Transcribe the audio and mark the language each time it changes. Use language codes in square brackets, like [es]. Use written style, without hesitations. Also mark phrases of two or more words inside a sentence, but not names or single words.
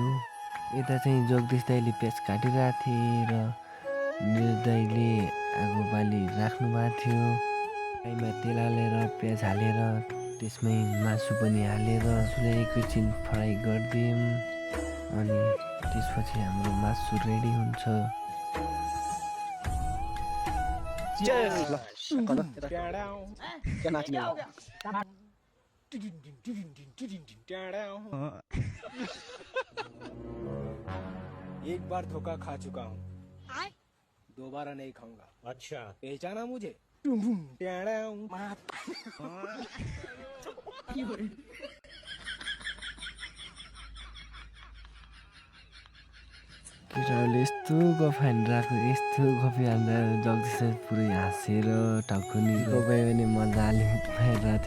[ne] यता चाहिँ जगदीश दाइले प्याज काटिरहेको थिए र निरज दाइले आगो बाली राख्नु भएको थियो। फ्राईमा तेल हालेर प्याज हालेर त्यसमै मासु पनि हालेर मासुलाई एकैछिन फ्राई गरिदियौँ अनि त्यसपछि हाम्रो मासु रेडी हुन्छ। [hi] एक बार धोखा खा चुका हूँ, दोबारा नहीं खाऊंगा। अच्छा, पहचाना मुझे? [ne] केटाहरूले यस्तो गफ हानिरहेको यस्तो गफी हान्दा जगदीश पुरै हाँसेर टाउकोनी गयो भने मजाले भइरहेको थियो।